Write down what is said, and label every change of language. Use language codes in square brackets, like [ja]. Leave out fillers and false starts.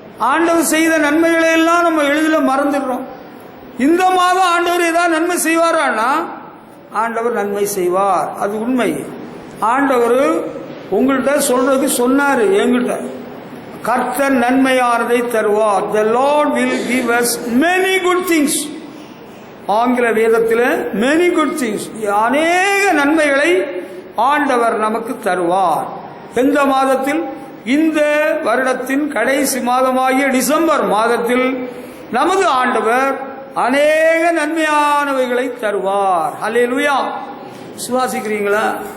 [ta] ஆண்டவர் செய்த நன்மைகளை எல்லாம் நம்ம எளிதில் மறந்துடுறோம். இந்த மாதம் ஆண்டவர் ஏதாவது நன்மை செய்வாரானா? ஆண்டவர் நன்மை செய்வார், அது உண்மை. ஆண்டவர் உங்கள்கிட்ட சொல்றதுக்கு சொன்னாரு, என்கிட்ட கர்த்தர் நன்மையானதை தருவார். [en] The Lord will give us many good things. [ta] ஆங்கில வேதத்தில் [en] many good things, [ta] அநேக நன்மைகளை ஆண்டவர் நமக்கு தருவார். எந்த மாதத்தில்? இந்த வருடத்தின் கடைசி மாதமாகிய டிசம்பர் மாதத்தில் நமது ஆண்டவர் அநேக நன்மையானவைகளை தருவார். ஹல்லேலூயா! விசுவாசிக்கிறீங்களா?